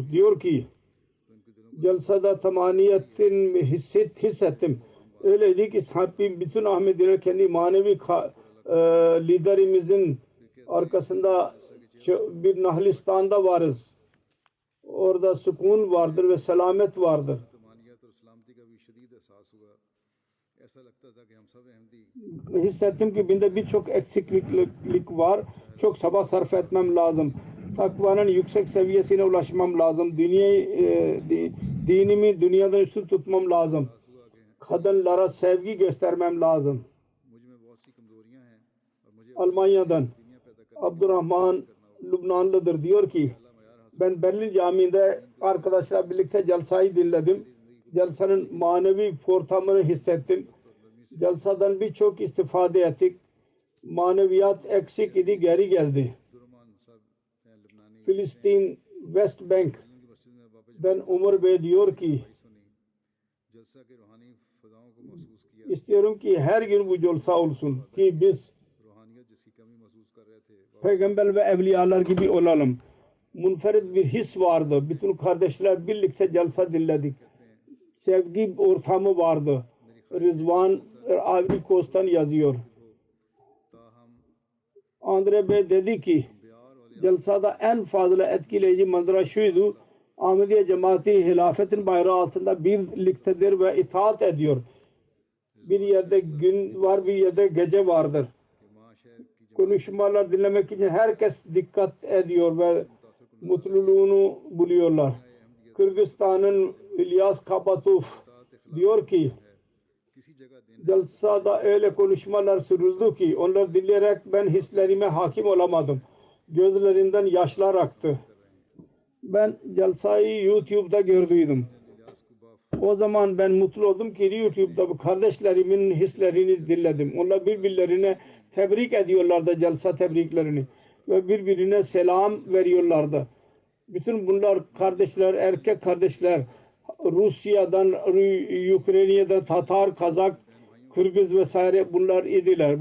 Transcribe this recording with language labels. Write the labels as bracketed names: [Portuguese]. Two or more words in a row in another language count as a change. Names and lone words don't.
[Turkish] Diyor ki celsada tamaniyetin hissettim. Öyleydi ki sahibim bütün Ahmediler kendi manevi liderimizin arkasında bir Nahlistan'da varız. orada sükun vardır ve selamet vardır. [Urdu] طمانیت اور سلامتی کا بھی شدید احساس ہوا۔ ایسا لگتا تھا کہ ہم سب احمدی [Turkish] Hissettim ki bende birçok eksiklik var. Çok çaba sarf etmem lazım. Takvanın yüksek seviyesine ulaşmam lazım. Dinimi dünyadan üstün tutmam lazım. [Urdu] ہوا کہ [Turkish] Kadınlara sevgi göstermem lazım. [Urdu] مجھ میں بہت سی کمزوریاں ہیں اور مجھے [Turkish] Almanya'dan [Urdu] دنیا پیدا کرنے [Turkish] Abdurrahman Lübnanlıdır diyor ki ben Berlin Camii'nde arkadaşlar birlikte celsayı dinledim. Celsanın manevi ortamını hissettim. Celsadan birçok istifade ettik. Maneviyat eksik idi, geri geldi. [Urdu] درمان صاحب ہیں لبنانی [Turkish] Filistin West Bank'den [Urdu] کی مسجد میں بابا [Turkish] Umar Bey diyor ki [Urdu] سنی جلسہ کے روحانی فضاؤں کو محسوس کیا. [Turkish] istiyorum ki her gün bu celsa olsun ki biz [Urdu] روحانیت جس کی کمی محسوس کر رہے تھے وہ [Turkish] peygamber ve evliyalar gibi olalım. Munferit bir his vardı. Bütün kardeşler birlikte celsa dinledik. Sevgi ortamı vardı. Rızvan Ivory Coast'tan yazıyor. [Urdu] ताहम [Turkish] Andre Bey dedi ki [Urdu] پیار اور [Turkish] celsada en fazla etkileyici manzara şuydu. Ahmediye cemaati hilafetin bayrağı altında birliktedir ve itaat ediyor. Bir yerde gün var, bir yerde gece vardır. [Urdu] کہ ماں شہر کی [Turkish] Konuşmalar dinlemek için herkes dikkat ediyor ve mutluluğunu buluyorlar. Kırgızistan'ın İlyas Kapatov diyor ki [Urdu] کسی جگہ دن [Turkish] celsada öyle konuşmalar sürüldü ki onları dinleyerek ben hislerime hakim olamadım. Gözlerinden yaşlar aktı. Ben celsayı YouTube'da gördüydüm. इलियास कुबाफ O zaman ben mutlu oldum ki YouTube'da bu kardeşlerimin hislerini dinledim. Onlar birbirlerine tebrik ediyorlardı celsa tebriklerini ve birbirine selam veriyorlardı. Bütün bunlar kardeşler, erkek kardeşler Rusya'dan, Ukrayna'dan, Tatar, Kazak, Kırgız vesaire bunlar idiler.